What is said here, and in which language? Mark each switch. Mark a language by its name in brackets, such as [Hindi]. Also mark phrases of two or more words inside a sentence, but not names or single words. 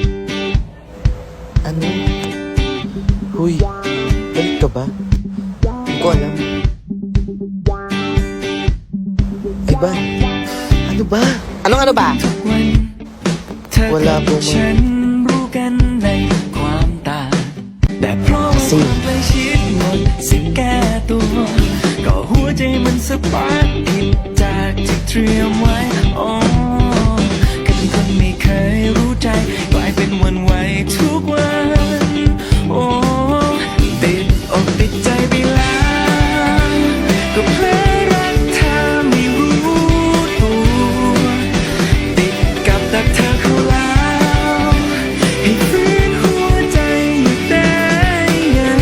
[Filipino] Ano? Huy, balik ka ba? Hindi ko alam. Ivan, ano ba? Anong ano ba? Wala po mo. Kasi, [Thai] ก็หัวใจมันสปาร์คผิดจากที่เตรียมไว้อ๋อแค่เป็นคนไม่เคยรู้ใจกลายเป็นหวันไหวทุกวันโอ้ติดอกติดใจไปแล้วก็เพลอรักเธอไม่รู้ตัวติดกับดักเธอเข้าแล้วให้ฟื้นหัวใจอยู่ได้ไง